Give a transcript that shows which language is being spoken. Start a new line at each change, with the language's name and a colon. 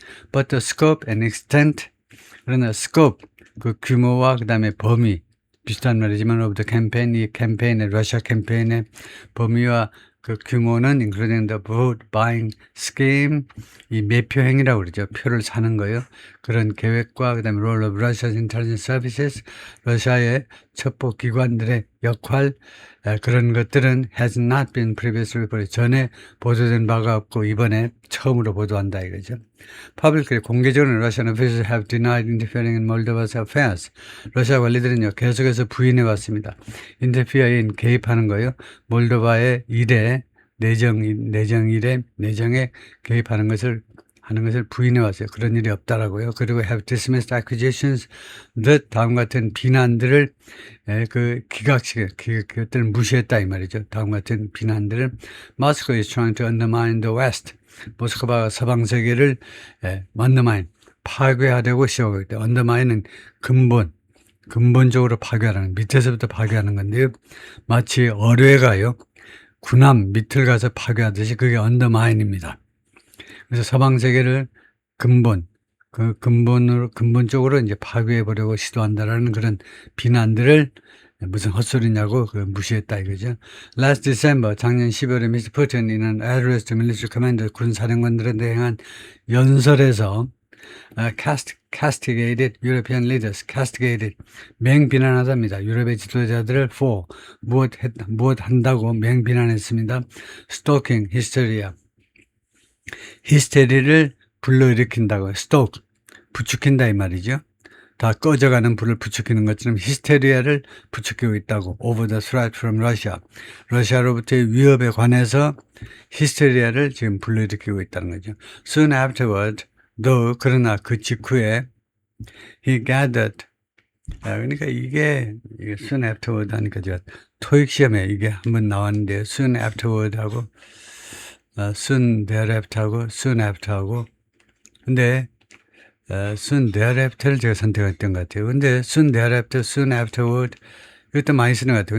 English: but the scope and extent,
Korean: 그러나 scope, 그 규모와 그 다음에 범위, 비슷한 말이지만
English: of the campaign,
Korean: 이 캠페인의, 러시아 캠페인의 범위와 그 규모는
English: including the vote buying scheme,
Korean: 이 매표 행위라고 그러죠. 표를 사는 거요. 그런 계획과 그다음에
English: role of Russia's intelligence services,
Korean: 러시아의 첩보 기관들의 역할, 그런 것들은
English: has not been previously reported.
Korean: 전에 보도된 바가 없고 이번에 처음으로 보도한다 이거죠.
English: Publicly,
Korean: 공개적으로
English: Russian officials have denied interfering in Moldova's affairs.
Korean: 러시아 관리들은요, 계속해서 부인해 왔습니다. interfere in, 개입하는 거요. 몰도바의 일에, 내정에 개입하는 것을 하는 것을 부인해 왔어요. 그런 일이 없다라고요. 그리고
English: have dismissed accusations that
Korean: 다음 같은 비난들을 그 그것들을 무시했다 이 말이죠. 다음 같은 비난들을
English: Moscow is trying to undermine the West.
Korean: 모스크바가 서방 세계를 undermine 파괴하려고 시도하고 있다. undermine은 근본적으로 파괴하는 밑에서부터 파괴하는 건데요. 마치 어뢰가요. 군함 밑을 가서 파괴하듯이 그게 undermine입니다. 그래서 서방 세계를 근본적으로 이제 파괴해 보려고 시도한다라는 그런 비난들을 무슨 헛소리냐고 무시했다 이거죠.
English: Last December
Korean: 작년 12월에 미스터 푸틴이는
English: address to military commander
Korean: 군 사령관들에 대한 연설에서
English: castigated European leaders, castigated
Korean: 맹비난하답니다. 유럽의 지도자들을 for 무엇 한다고 맹비난했습니다.
English: stalking, hysteria,
Korean: 히스테리를 불러일으킨다고 stalk, 부추긴다 이 말이죠. 다 꺼져가는 불을 부추기는 것처럼 히스테리아를 부추기고 있다고.
English: Over the threat from Russia.
Korean: 러시아로부터의 위협에 관해서 히스테리아를 지금 불러일으키고 있다는 거죠.
English: Soon afterward,
Korean: 그러나 그 직후에
English: he gathered.
Korean: 그러니까 이게 soon afterward 하니까 제가 토익 시험에 이게 한번 나왔는데 soon afterward 하고 soon thereafter 하고 soon after 하고 근데 soon thereafter를 제가 선택했던 것 같아요. 근데 soon thereafter, soon afterward 이것도 많이 쓰는 것 같아요.